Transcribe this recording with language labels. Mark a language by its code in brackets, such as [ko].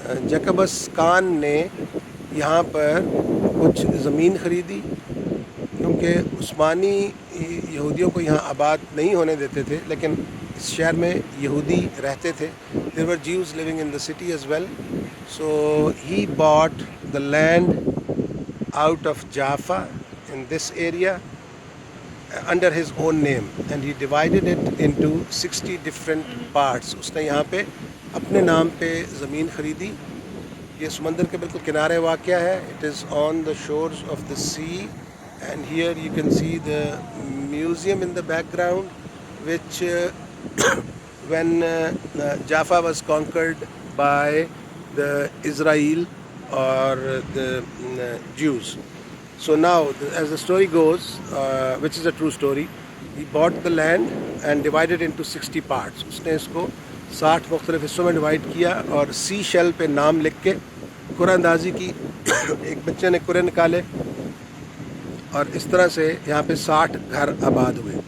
[ur] Jacobus Kahn نے یہاں پر کچھ زمین خریدی کیونکہ عثمانی یہودیوں کو یہاں آباد نہیں ہونے دیتے تھے, لیکن اس شہر میں یہودی رہتے تھے. [en] There were Jews living in the city as well. So he bought the land out of Jaffa in this area under his own name, and he divided it into 60 different parts. [ur] اس نے یہاں پہ اپنے نام پہ زمین خریدی. یہ سمندر کے بالکل کنارے واقع ہے. [en] It is on the shores of the sea, and here you can see the museum in the background, which when Jaffa was conquered by the Israel or the Jews. So now, as the story goes, which is a true story, he bought the land and divided into 60 parts. [ur] اس نے اس کو 60 مختلف حصوں میں divide کیا اور سی shell پہ نام لکھ کے قرآن اندازی کی. ایک بچے نے قرآن نکالے اور اس طرح سے یہاں پہ 60 گھر آباد ہوئے.